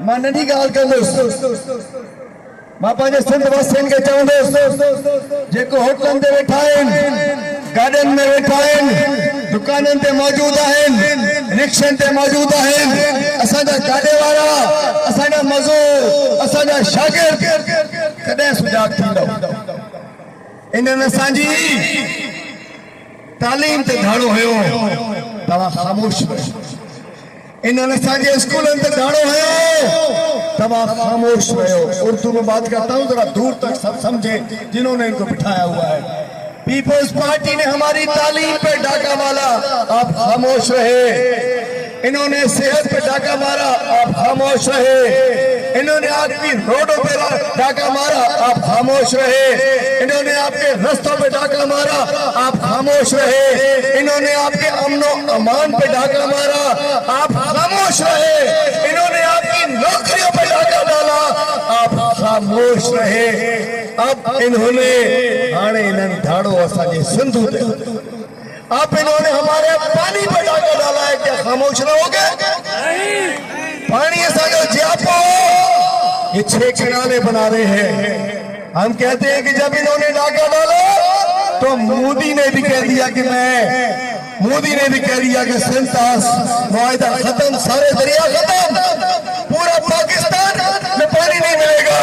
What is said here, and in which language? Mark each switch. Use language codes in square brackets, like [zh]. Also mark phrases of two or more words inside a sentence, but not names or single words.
[sd] मां नंढी गाल कंदुसि मां पंहिंजे सिंध वासियुनि खे चवंदुसि जेको होटलनि ते वेठा आहिनि गार्डन में वेठा आहिनि दुकाननि ते मौजूद आहिनि रिक्शनि ते मौजूद आहिनि असांजा गाॾे वारा असांजा मज़दूर असांजा शागिर्द कॾहिं सुजाग थींदो इन्हनि असांजी तालीम ते धाड़ो हुयो तव्हां ख़ामोश रहियो इन्होंने असांजे स्कूलनि ते धाड़ो हुयो तव्हां खामोश रहो। [ur] اردو میں بات کرتا ہوں ذرا دور تک سب سمجھے جنہوں نے ان کو بٹھایا ہوا ہے. پیپلز پارٹی نے ہماری تعلیم پہ ڈاکا مارا آپ خاموش رہے. انہوں نے صحت پہ ڈاکا مارا آپ خاموش رہے. انہوں نے آپ کی روڈوں پہ ڈاکا مارا آپ خاموش رہے. انہوں نے آپ کے راستوں پہ ڈاکا مارا آپ خاموش رہے. انہوں نے آپ کے امن و امان پہ ڈاکا مارا آپ خاموش رہے. انہوں نے آپ کی نوکریوں پہ ڈاکا ڈالا آپ خاموش رہے. [sd] अब इन्होंने आने इन्होंने धाड़ो असांजे सिंधु ते [ur] اب انہوں نے ہمارے پانی پہ ڈاکا ڈالا ہے کیا خاموش رہو گے? [sd] पानी असांजो जियापो [ur] یہ 6 کنارے بنا رہے ہیں. ہم کہتے ہیں کہ جب انہوں نے ڈاکا ڈالا تو مودی نے بھی کہہ دیا کہ مودی نے بھی کہہ دیا کہ سندھ طاس معاہدہ ختم سارے دریا ختم پورا پاکستان میں پانی نہیں ملے گا.